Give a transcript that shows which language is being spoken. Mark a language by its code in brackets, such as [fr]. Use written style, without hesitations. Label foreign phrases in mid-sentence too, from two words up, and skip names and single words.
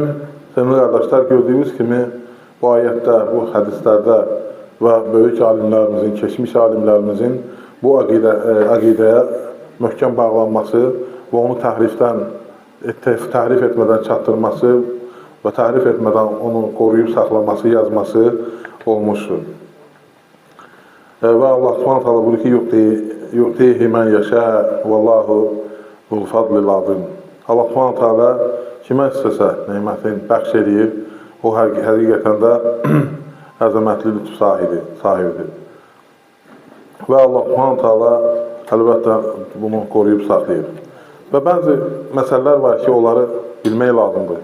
[az] Və mühüm, sevgili qardaşlar, gördüyünüz kimi bu ayətdə, bu hədislərdə və böyük alimlərimizin, keçmiş alimlərimizin bu əqidəyə möhkəm bağlanması və onu təhrif etmədən çatdırması və təhrif etmədən onu qoruyub saxlaması, yazması olmuşdur. Və Allah [ar] سبحانه تعالى [az] buyurur ki, [ar] يؤتيه من يشاء والله ذو الفضل العظيم. [az] Allah [ar] سبحانه تعالى [az] kimə istəsə nemətini bəxş edir, o həqiqətən də əzəmətli lütf sahibidir. Və Allah [ar] سبحانه تعالى [az] əlbəttə bunu qoruyub saxlayır. Və bəzi məsələlər var ki, onları bilmək lazımdır.